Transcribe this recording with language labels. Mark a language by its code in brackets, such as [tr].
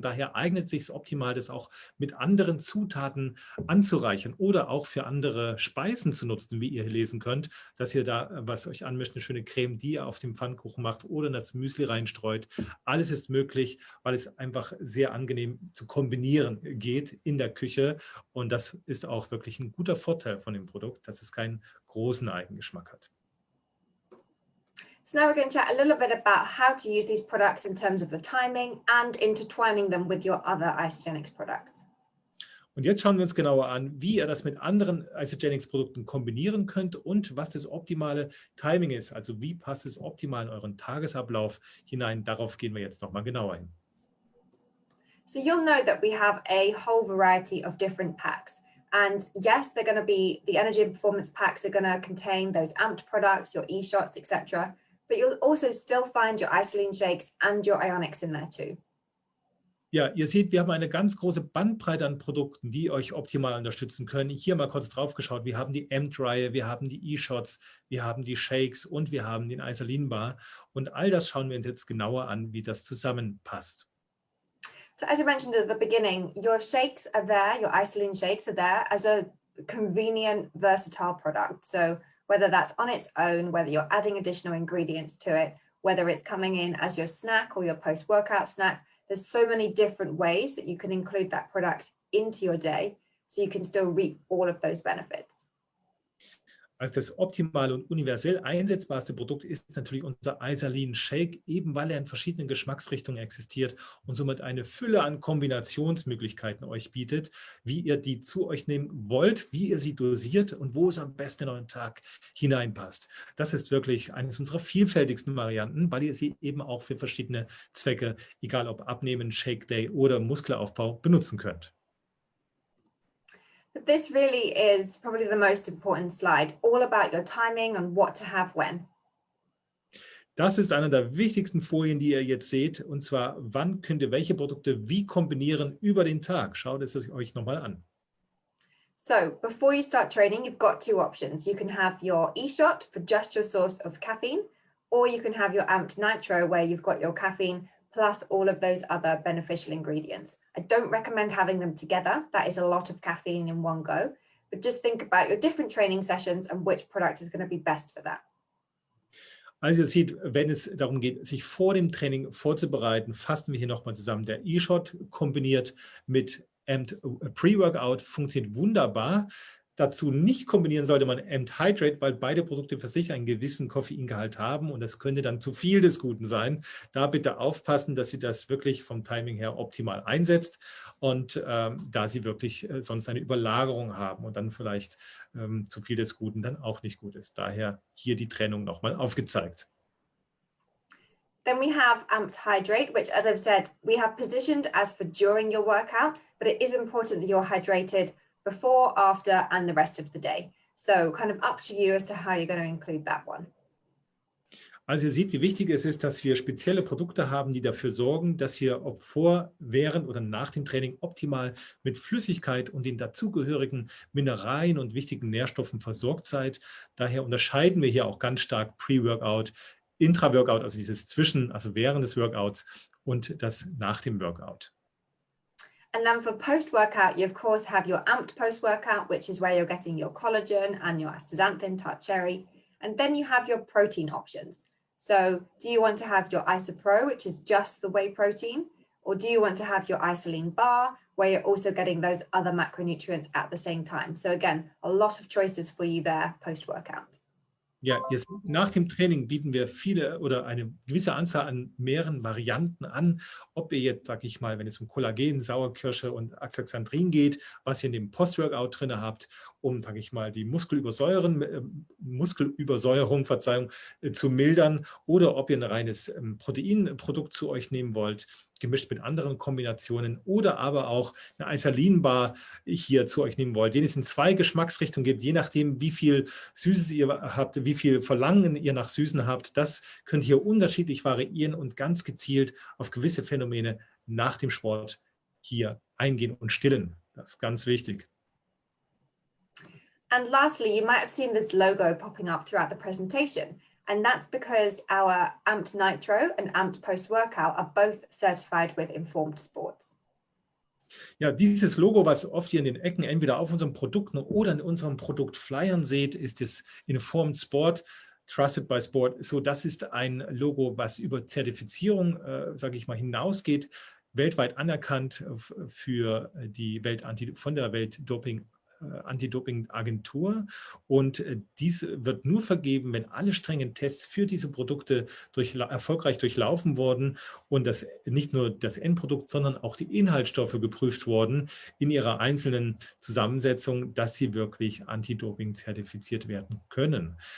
[de] Daher eignet es sich optimal, das auch mit anderen Zutaten anzureichern oder auch für andere Speisen zu nutzen, wie ihr hier lesen könnt, dass ihr da, was euch anmischt, eine schöne Creme, die ihr auf dem Pfannkuchen macht oder in das Müsli reinstreut. Alles ist möglich, weil es einfach sehr angenehm zu kombinieren geht in der Küche und das ist auch wirklich ein guter Vorteil von dem Produkt, dass es keinen großen Eigengeschmack hat. [en] So now we're going to chat a little bit about how to use these products in terms of the timing and intertwining them with your other Isagenix products. [de] Und jetzt schauen wir uns genauer an, wie ihr das mit anderen Isagenix-Produkten kombinieren könnt und was das optimale Timing ist, also wie passt es optimal in euren Tagesablauf hinein. Darauf gehen wir jetzt nochmal genauer hin. [en] So you'll know that we have a whole variety of different packs. And yes, they're going to be, the energy and performance packs are going to contain those amped products, your e-shots, etc. but you'll also still find your isoline shakes and your ionics in there too. [de] Ja, ihr seht, wir haben eine ganz große Bandbreite an Produkten, die euch optimal unterstützen können. Hier mal kurz drauf geschaut. Wir haben die Amped-Reihe, wir haben die E-Shots, wir haben die Shakes und wir haben den Isoline-Bar. Und all das schauen wir uns jetzt genauer an, wie das zusammenpasst. [en] So as I mentioned at the beginning, your shakes are there, your isoline shakes are there as a convenient, versatile product. So whether that's on its own, whether you're adding additional ingredients to it, whether it's coming in as your snack or your post-workout snack, there's so many different ways that you can include that product into your day so you can still reap all of those benefits. [de] Also das optimale und universell einsetzbarste Produkt ist natürlich unser Isoline Shake, eben weil er in verschiedenen Geschmacksrichtungen existiert und somit eine Fülle an Kombinationsmöglichkeiten euch bietet, wie ihr die zu euch nehmen wollt, wie ihr sie dosiert und wo es am besten in euren Tag hineinpasst. Das ist wirklich eines unserer vielfältigsten Varianten, weil ihr sie eben auch für verschiedene Zwecke, egal ob Abnehmen, Shake Day oder Muskelaufbau, benutzen könnt. [en] This really is probably the most important slide, all about your timing and what to have when. [de] Das ist eine der wichtigsten Folien, die ihr jetzt seht, und zwar, wann könnt ihr welche Produkte wie kombinieren über den Tag. Schaut es euch nochmal an. [en] So before you start training, you've got two options. You can have your e-shot for just your source of caffeine, or you can have your amped nitro where you've got your caffeine plus all of those other beneficial ingredients. I don't recommend having them together. That is a lot of caffeine in one go, but just think about your different training sessions and which product is going to be best for that. [de] Also ihr seht, wenn es darum geht, sich vor dem Training vorzubereiten, fassen wir hier nochmal zusammen. Der E-Shot kombiniert mit Amped Pre-Workout funktioniert wunderbar. Dazu nicht kombinieren sollte man Amped Hydrate, weil beide Produkte für sich einen gewissen Koffeingehalt haben und das könnte dann zu viel des Guten sein. Da bitte aufpassen, dass ihr das wirklich vom Timing her optimal einsetzt und da sie wirklich sonst eine Überlagerung haben und dann vielleicht zu viel des Guten dann auch nicht gut ist. Daher hier die Trennung nochmal aufgezeigt. [en] Then we have Amped Hydrate, which, as I've said, we have positioned as for during your workout, but it is important that you're hydrated before, after, and the rest of the day. So kind of up to you as to how you're going to include that one. [de] Also ihr seht, wie wichtig es ist, dass wir spezielle Produkte haben, die dafür sorgen, dass ihr ob vor, während oder nach dem Training optimal mit Flüssigkeit und den dazugehörigen Mineralien und wichtigen Nährstoffen versorgt seid. Daher unterscheiden wir hier auch ganz stark Pre-Workout, Intra-Workout, also dieses Zwischen, also während des Workouts und das nach dem Workout. [en] And then for post-workout, you of course have your amped post-workout, which is where you're getting your collagen and your astaxanthin, tart cherry. And then you have your protein options. So do you want to have your Isopro, which is just the whey protein? Or do you want to have your isoline bar, where you're also getting those other macronutrients at the same time? So again, a lot of choices for you there post-workout. [de] Ja, jetzt nach dem Training bieten wir viele oder eine gewisse Anzahl an mehreren Varianten an. Ob ihr jetzt, sag ich mal, wenn es um Kollagen, Sauerkirsche und Astaxanthin geht, was ihr in dem Post-Workout drin habt, um, sage ich mal, die Muskelübersäuerung, Verzeihung, zu mildern, oder ob ihr ein reines Proteinprodukt zu euch nehmen wollt, gemischt mit anderen Kombinationen, oder aber auch eine Isoline-Bar hier zu euch nehmen wollt, den es in zwei Geschmacksrichtungen gibt, je nachdem, wie viel Süßes ihr habt, wie viel Verlangen ihr nach Süßen habt. Das könnt ihr unterschiedlich variieren und ganz gezielt auf gewisse Phänomene nach dem Sport hier eingehen und stillen. Das ist ganz wichtig. [en] And lastly, you might have seen this logo popping up throughout the presentation. And that's because our Amped Nitro and Amped Post-Workout are both certified with Informed Sports. [de] Ja, dieses Logo, was oft hier in den Ecken entweder auf unseren Produkten oder in unseren Produktflyern seht, ist das Informed Sport, [en] Trusted by Sport. [de] So, das ist ein Logo, was über Zertifizierung, sage ich mal, hinausgeht, weltweit anerkannt für die von der Anti-Doping-Agentur, und dies wird nur vergeben, wenn alle strengen Tests für diese Produkte erfolgreich durchlaufen wurden und das nicht nur das Endprodukt, sondern auch die Inhaltsstoffe geprüft wurden in ihrer einzelnen Zusammensetzung, dass sie wirklich Anti-Doping zertifiziert werden können.